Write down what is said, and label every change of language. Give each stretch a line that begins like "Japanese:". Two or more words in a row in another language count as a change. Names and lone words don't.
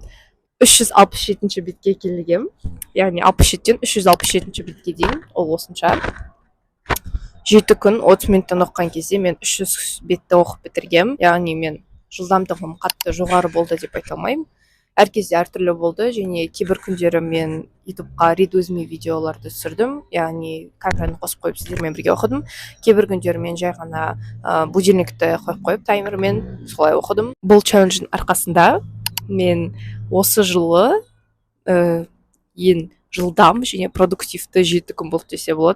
Kazakh: 367-ші бетке келгем. Яғни 67-тен 367-ші бетке дейін. Ол осынша. 7 күн 30 минуттан оқыған кезде мен 300 бетті оқып бітіргем. Яғни мен жылдамдығым қатты жоғары болды деп айта алмаймын. Әр кезде әртүрлі болды және кейбір күндері мен ютубқа
English: read with me
Kazakh: видеоларды түсірдім. Яғни камераны қосып қойып сіздермен бірге оқыдым. Кейбір күндері мен жай ғана будильникті қойып қойып таймермен солай оқыдым. Бұл челлендждің арқасында мен осы жылы ең жылдам және продуктивті 7 күн болды десе болады.